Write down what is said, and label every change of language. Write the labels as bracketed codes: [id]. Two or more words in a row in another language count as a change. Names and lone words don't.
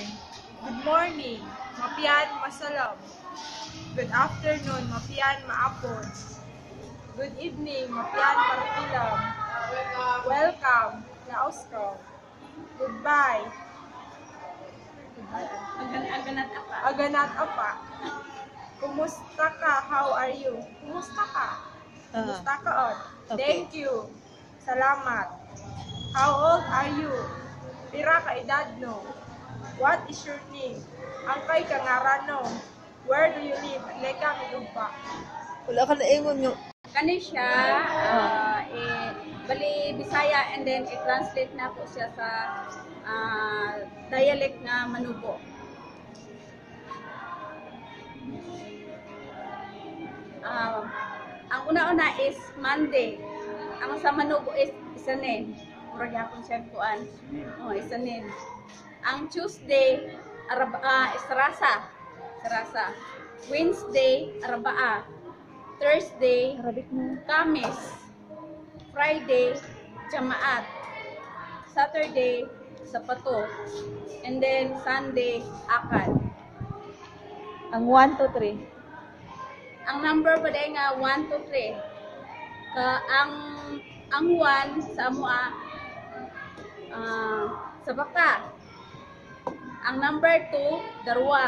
[en] Good morning, [mbt] mapian masalam. [en] Good afternoon, [mbt] mapian maapon. [en] Good evening, [mbt] mapian partilam. [en] Welcome, [mbt] laos ko. [en] Goodbye. [mbt] Aganat apa? Aganat apa. [ceb] Kumusta ka? [en] How are you? [ceb] Kumusta ka? Kumusta ka on? [en] Okay. Thank you. Salamat. How old are you? [mbt] Pira ka edad no? [en] What is your name? [mbt] Angkay ka ngaran no? [en] Where do you live? [mbt] Leka midugpa. [ceb] Wala ka na ingon yung... Kani siya, bali Bisaya and then i-translate na po siya sa dialect nga Manubo. Ang una-una is Monday. Ang sa Manubo is Isanin. Murag yapon siya kuan. Oh, Isanin. Ang Tuesday, Sarasa. Wednesday, Arbaa. Thursday, Kamis. Friday, Jamaat. Saturday, Sapato. And then Sunday, Akad. Ang 1, 2, 3. Ang number pa dahil nga 1, 2, 3. Ang 1 sa amua, sa baka. Ang number 2, darwa.